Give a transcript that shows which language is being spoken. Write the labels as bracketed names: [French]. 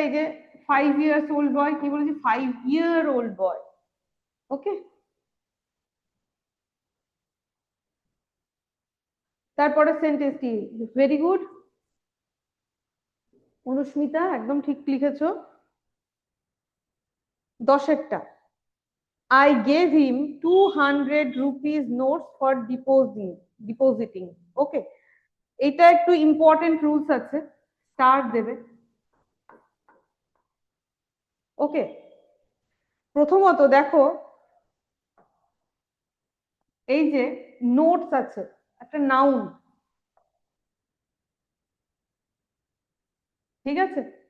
[Bangla] এই যে [English] 5 years old [Bangla] বয়, কি বলেছে? [English] 5-year-old [Bangla] বয়। ওকে, তারপরে সেন্টেন্সটি ভেরি গুড অনুস্মিতা, একদম ঠিক লিখেছো। 10এরটা, [English] I gave him 200 rupees notes for depositing. [Bangla] ওকে, এটা একটু ইম্পর্টেন্ট রুলস আছে, স্টার দেবে। ওকে, প্রথমত দেখো এই যে নোটস আছে, একটা নাউন, ঠিক আছে?